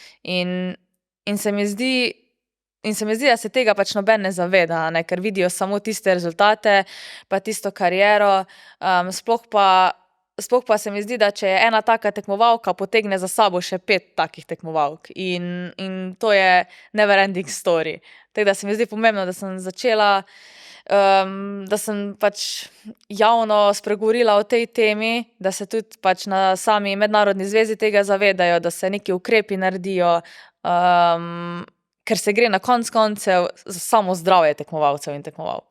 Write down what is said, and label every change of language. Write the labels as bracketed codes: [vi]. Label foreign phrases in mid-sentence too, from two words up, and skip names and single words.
[sl] In se mi zdi, da se tega pač noben ne zaveda, ne, ker vidijo samo tiste rezultate, pa tisto kariero, sploh pa se mi zdi, da če je ena taka tekmovalka, potegne za sabo še 5 takih tekmovalk in to je [en] never ending story. [sl] Tako da se mi zdi pomembno, da sem začela, da sem pač javno spregovorila o tej temi, da se tudi pač na sami mednarodni zvezi tega zavedajo, da se neki ukrepi naredijo, ker se gre na koncev za samo zdravje tekmovalcev in tekmovalk.